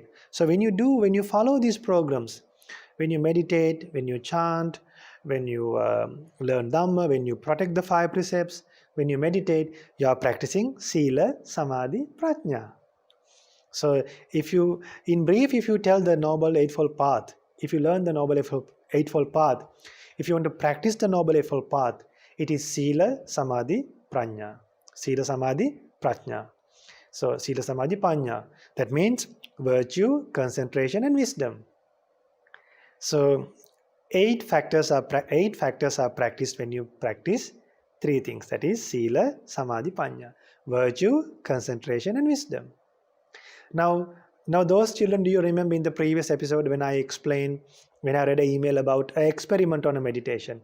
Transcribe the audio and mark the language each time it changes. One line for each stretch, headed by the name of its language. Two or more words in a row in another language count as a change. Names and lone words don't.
English: So when you follow these programs, when you meditate, when you chant, when you learn Dhamma, when you protect the 5 precepts, when you meditate, you are practicing
Pali: Sila, Samadhi, Prajna.
English: So if you tell the Noble Eightfold Path, if you learn the Noble Eightfold Path, if you want to practice the Noble Eightfold Path, it is
Pali: Sila, Samadhi, Prajna. Sila, Samadhi, Prajna. So Sila, Samadhi, Prajna.
English: That means virtue, concentration, and wisdom. So 8 factors are practiced when you practice 3 things. That is
Pali: Sila, Samadhi, Prajna.
English: Virtue, concentration, and wisdom. Now those children, do you remember in the previous episode when I read an email about an experiment on a meditation?